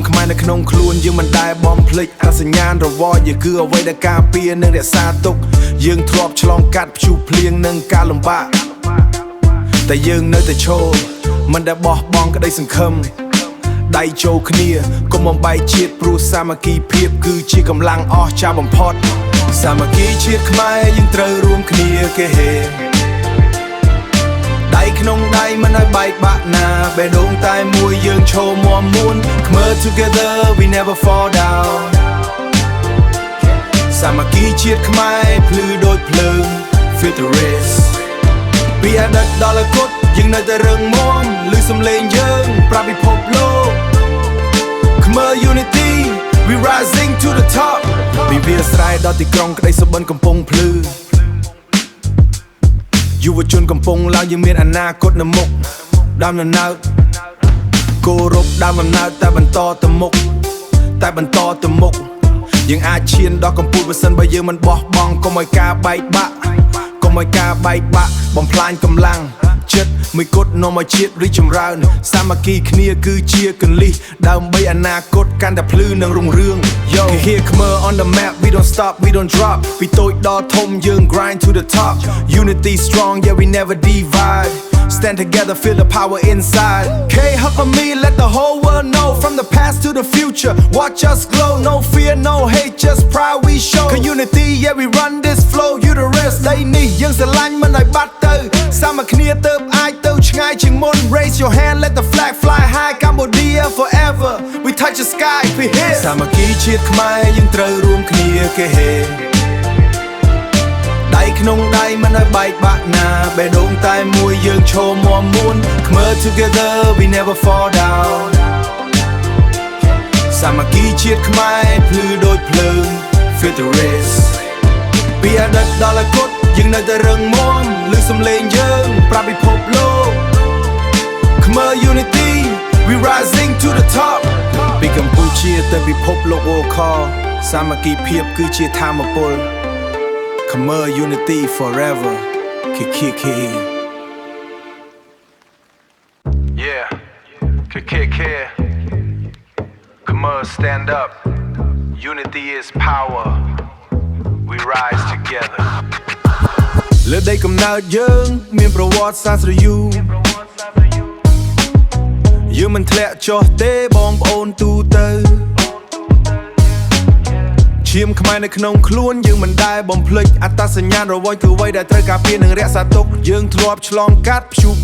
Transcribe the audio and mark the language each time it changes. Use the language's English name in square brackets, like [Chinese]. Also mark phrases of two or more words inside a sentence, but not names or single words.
[Khmer] ខ្មែរនៅក្នុងខ្លួនយើងមិនដែលបំភ្លេចអត្តសញ្ញាណរវល់យើងគឺអ្វីដែលការពារនិងរក្សាទុកយើងធ្លាប់ឆ្លងកាត់ព្យុះភ្លៀងនិងការលំបាកតែយើងនៅតែឈរមិនដែលបោះបង់ក្តីសង្ឃឹមដៃចូលគ្នាកុំបំបែកជាតិព្រោះសាមគ្គីភាពគឺជាកម្លាំងអស្ចារ្យបំផុតសាមគ្គីជាតិខ្មែរយើងត្រូវរួមគ្នាគេហេ ដៃក្នុងដៃមិនឲ្យបែកបាក់ណាបេះដូងតែមួយយើងឈរមាំមួន [English] Khmer together we never fall down [Khmer] សាមគ្គីជាតិខ្មែរភ្លឺដូចភ្លើង [English] Feel the race [Khmer] ពីអតីតដល់អនាគតយើងនៅតែរឹងមាំឮសំឡេងយើងប្រាប់ពិភពលោក [English] Khmer Unity we rising to the top [Khmer] ពីវាលស្រែដល់ទីក្រុងក្តីសុបិនកំពុងភ្លឺ យុវជនកំពុងឡើងយើងមានអនាគតនៅមុខដើមដំណើរគោរពដើមដំណើរតែបន្តទៅមុខតែបន្តទៅមុខយើងអាចឈានដល់កំពូលបើសិនបើយើងមិនបោះបង់កុំឲ្យការបែកបាក់កុំ ឲ្យការបែកបាក់បំផ្លាញកម្លាំងចិត្តមួយគត់នាំឲ្យជាតិរីកចម្រើនសាមគ្គីគ្នាគឺជាកលិះដើម្បីអនាគតកាន់តែភ្លឺនិងរុងរឿង [English] Yo here Khmer on the map we don't stop we don't drop [Khmer] ពីតូចដល់ធំយើង [English] grind to the top Unity strong yeah we never divide Stand together feel the power inside K hug on me let the whole world know from the past to the future watch us glow no fear no hate just pride we show Unity yeah we run this flow you the rest [Khmer] ដៃនេះយើងស្រឡាញ់មិនឲ្យបាត់ទៅសាមគ្គីគ្នាទៅអាចទៅឆ្ងាយជាងមុន [English] Raise your hand let the flag fly high Cambodia forever we touch the sky we here [Khmer] សាមគ្គីជាតិខ្មែរយើងត្រូវរួមគ្នាគេហេ ដៃក្នុងដៃមិនឲ្យបែកបាក់ណាបេះដូងតែមួយយើងឈរមាំមួន [English] Khmer together we never fall down [Khmer] សាមគ្គីជាតិខ្មែរភ្លឺដូចភ្លើង [English] Feel the race [Khmer] ពីអតីតដល់អនាគតយើងនៅតែរឹងមាំឮសំឡេងយើងប្រាប់ពិភពលោក [English] Khmer Unity we rising to the top [Khmer] ពីកម្ពុជាទៅពិភពលោកអូខសាមគ្គីភាពគឺជាថាមពល [English] Khmer Unity Forever KK Yeah KK Khmer stand up Unity is power We rise together [Khmer] លើដីកំណើតយើងមានប្រវត្តិសាស្ត្រយូរ យើងមិនធ្លាក់ចុះទេបងប្អូនទូទៅឈាមខ្មែរនៅក្នុងខ្លួនយើងមិនដែលបំភ្លេចអត្តសញ្ញាណរវល់គឺអ្វីដែលត្រូវការពារនិងរក្សាទុកយើងធ្លាប់ឆ្លងកាត់ព្យុះ